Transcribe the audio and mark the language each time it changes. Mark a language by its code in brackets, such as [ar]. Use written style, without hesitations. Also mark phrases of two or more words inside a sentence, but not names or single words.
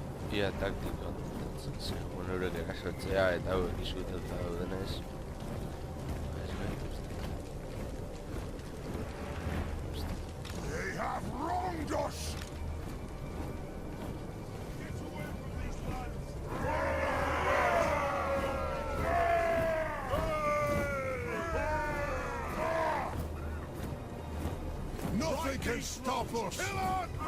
[eu] ia taktiko antolatzen segun eurek erasotzea eta hauek izkutatuta daudenez. Ez gaituzte. [en] They have wronged us! Nothing can stop us! Kill on!